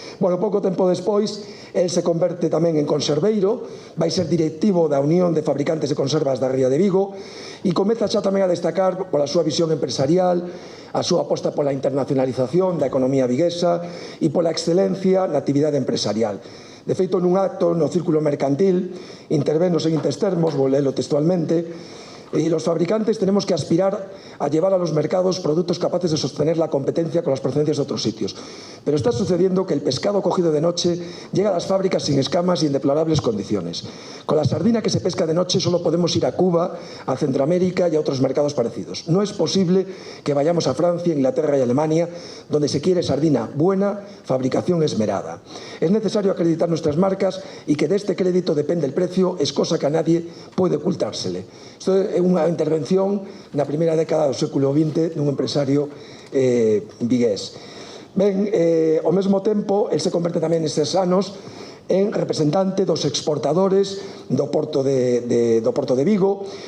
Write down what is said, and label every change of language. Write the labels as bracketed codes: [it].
[gl] Bueno, pouco tempo despois, el se converte tamén en conserveiro, vai ser directivo da Unión de Fabricantes de Conservas da Ría de Vigo e comeza xa tamén a destacar pola súa visión empresarial, a súa aposta pola internacionalización da economía viguesa e pola excelencia na actividade empresarial. De feito, nun acto no círculo mercantil, intervén nos seguintes termos, vou lelo textualmente: [es] y los fabricantes tenemos que aspirar a llevar a los mercados productos capaces de sostener la competencia con las procedencias de otros sitios. Pero está sucediendo que el pescado cogido de noche llega a las fábricas sin escamas y en deplorables condiciones. Con la sardina que se pesca de noche solo podemos ir a Cuba, a Centroamérica y a otros mercados parecidos. No es posible que vayamos a Francia, Inglaterra y Alemania, donde se quiere sardina buena, fabricación esmerada. Es necesario acreditar nuestras marcas y que de este crédito depende el precio, es cosa que a nadie puede ocultársele. [gl] Isto é unha intervención na primeira década do século XX dun empresario vigués. Ben, ao mesmo tempo, el se converte tamén nestes anos en representante dos exportadores do Porto de Vigo.